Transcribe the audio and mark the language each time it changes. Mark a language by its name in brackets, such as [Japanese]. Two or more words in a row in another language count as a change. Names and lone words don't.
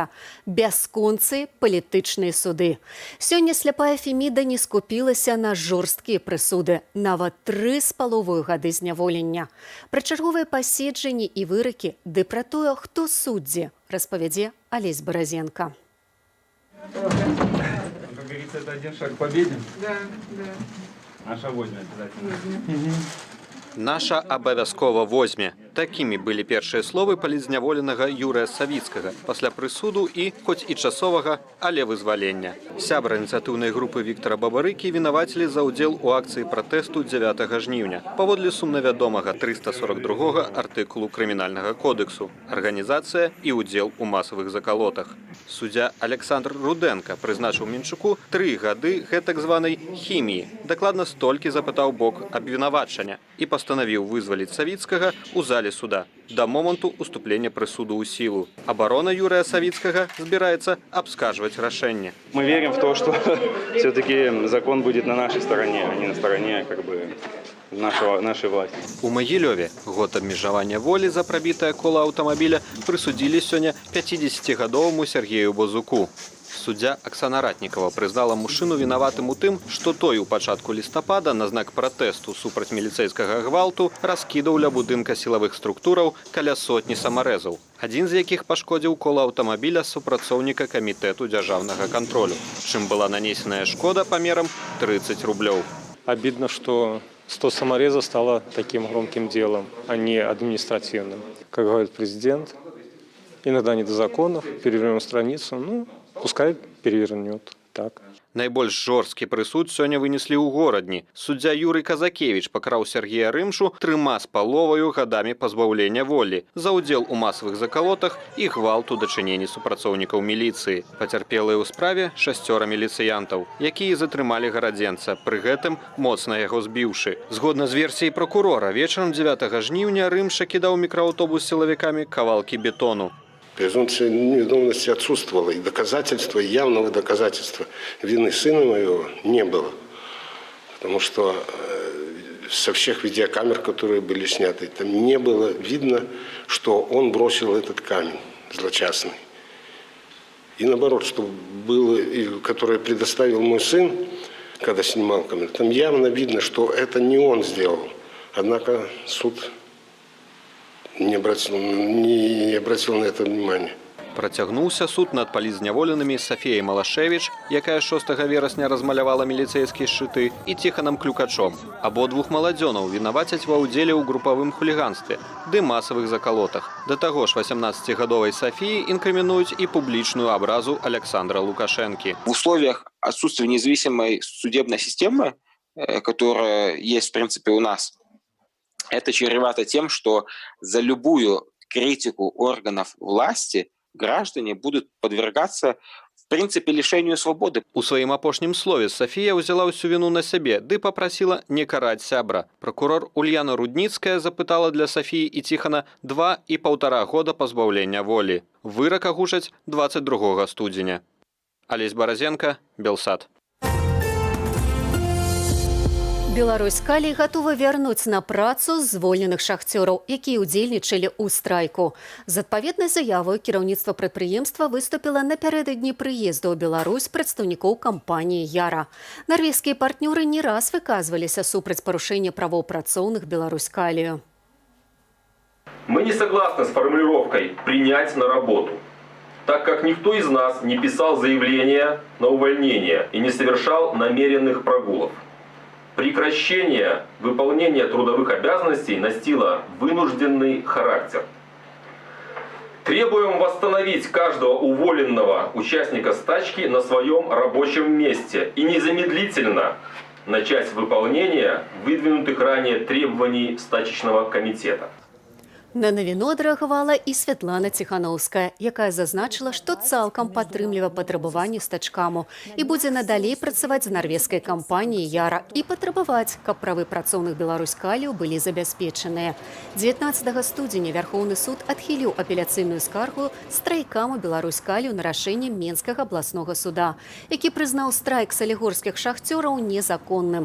[Belarusian] Бясконцыя палітычныя суды. Сёння сляпая Феміда не скупілася на жорсткія прысуды, нават 3,5 гады зняволення. Пра чарговыя паседжанні і выракі, ды пра тое, хто суддзі, распавядзе Алесь Баразенка. [Russian] Как говорится, это один шаг к победе? Да. Наша возьме обязательно. [Belarusian] Наша абавязкова возьме. Такімі былі першыя словы палізняволенага Юрыя Савіцкага пасля прысуду і, хоць і часовага, але вызвалення. Сябра ініцыятыўнай групы Віктара Бабарыкі вінавацілі за ўдзел у акцыі пратэсту 9 жніўня паводле сумнавядомага 342 артыкулу крымінальнага кодексу «Арганізацыя і ўдзел у масавых закалотах». Суддзя Александр Руденко прызначыў Мінчуку 3 гады гэтак званай хіміі. Дакладна столькі запытаў бок абвінавачання і пастанавіў вызваліць Савіцкага ў зале суда до моманту уступлення прысуду ў сілу. Абарона Юрыя Савіцкага збіраецца абскаржваць рашэнне. [Russian] Мы верим в то, что все-таки закон будет на нашей стороне, а не на стороне нашей власти. [Belarusian] У Магілёве год абмежавання волі за прабітае кола аўтамабіля прысудзілі сёння 50-гадоваму Сергею Базуку. Суддзя Аксана Ратнікава прызнала мужчыну вінаватым у тым, што той у пачатку лістапада на знак пратэсту супраць міліцэйскага гвалту раскідаў ля будынка сілавых структураў каля сотні самарэзаў, адзін з якіх пашкодзіў кола аўтамабіля супрацоўніка камітэту дзяржаўнага кантролю, чым была нанесеная шкода памерам 30 рублёў. [Russian] Обидно, что 100 саморезов стало таким громким делом, а не административным. Как говорит президент, иногда не до законов, перевернем страницу, пускай перевернет. Так. [Belarusian] Найбольш жорсткі прысуд сёння вынеслі ў горадні. Суддзя Юрый Казакевіч пакраў Сергея Рымшу 3,5 гадамі пазбаўлення волі за ўдзел у масавых закалотах і гвалт у дачыненні супрацоўнікаў міліцыі. Пацярпелыя ў справе 6 міліцыянтаў, якія затрымалі гарадзенца, пры гэтым моцна яго збіўшы. Згодна з версіяй прокурора, вечарам 9 жніўня Рымша кідаў мікрааўтобус з сілавікамі кавалкі бетону. [Russian] Презумпция невиновности отсутствовала, и доказательства, явного доказательства вины сына моего не было. Потому что со всех видеокамер, которые были сняты, там не было видно, что он бросил этот камень злочастный. И наоборот, что было, которое предоставил мой сын, когда снимал камеру, там явно видно, что это не он сделал. Однако суд не обратил на это внимания. [Belarusian] Працягнуўся суд над палізняволенымі Сафіяй Малашевіч, якая 6 верасня размалявала міліцэйскія шчыты, і Ціханам Клюкачом. Абодвух маладзёнаў вінавацяць ва ўдзеле ў групавым хуліганстве ды масавых закалотах. Да таго ж 18-гадовай Сафіі інкрымінуюць і публічную абразу Александра Лукашэнкі. [Russian] В условиях отсутствия независимой судебной системы, которая есть в принципе у нас, это чревато тем, что за любую критику органов власти граждане будут подвергаться, в принципе, лишению свободы. [Belarusian] У сваім апошнім слове Сафія ўзяла ўсю віну на сябе, ды папрасіла не караць сябра. Прокурор Ульяна Рудніцкая запытала для Сафіі і Ціхана 2,5 года пазбаўлення волі. Вырак агучаць 22 студзеня. Алесь Баразенка, Белсат. Беларусь-Калій гатова вярнуць на працу звольненых шахцёраў, якія ўдзельнічалі ў страйку. З адпаведнай заявай кіраўніцтва прадпрыемства выступіла напярэдадні прыезду ў Беларусь прадстаўнікоў кампаніі «Яра». Нарвежскія партнёры не раз выказваліся супраць парушэння правоў працоўных Беларусь-Калію. [Russian] Мы не согласны с формулировкой «принять на работу», так как никто из нас не писал заявление на увольнение и не совершал намеренных прогулов. Прекращение выполнения трудовых обязанностей носило вынужденный характер. Требуем восстановить каждого уволенного участника стачки на своем рабочем месте и незамедлительно начать выполнение выдвинутых ранее требований стачечного комитета. [Belarusian] На навіну адрэагавала і Святлана Ціханаўская, якая зазначыла, што цалкам падтрымлівае патрабаванні стачкаму і будзе надалей працаваць з нарвежскай кампаніяй «Яра» і патрабаваць, каб правы працоўных беларускаліў былі забяспечаныя. 19 студзеня Вярхоўны суд адхіліў апеляцыйную скаргу страйкаму беларускаліў на рашэнне Менскага абласнога суда, які прызнаў страйк салігорскіх шахцёраў незаконным.